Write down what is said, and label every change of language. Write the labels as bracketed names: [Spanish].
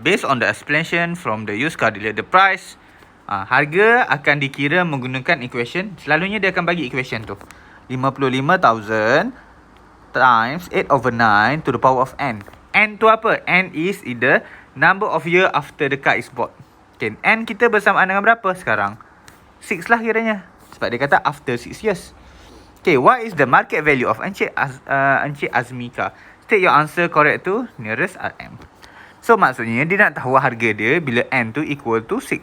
[English] Based on the explanation from the used car dealer, the price, [Malay] harga akan dikira menggunakan equation. Selalunya dia akan bagi equation tu. 55,000 times 8/9 to the power of n. N tu apa? [English] N is either number of year after the car is bought. [Malay] Okay, N kita bersamaan dengan berapa sekarang? 6 lah kiranya. Sebab dia kata [English] after 6 years. Okay, what is the market value of Encik Azmi car? State your answer correct to nearest RM. [Malay] So maksudnya dia nak tahu harga dia bila N tu [English] equal to 6.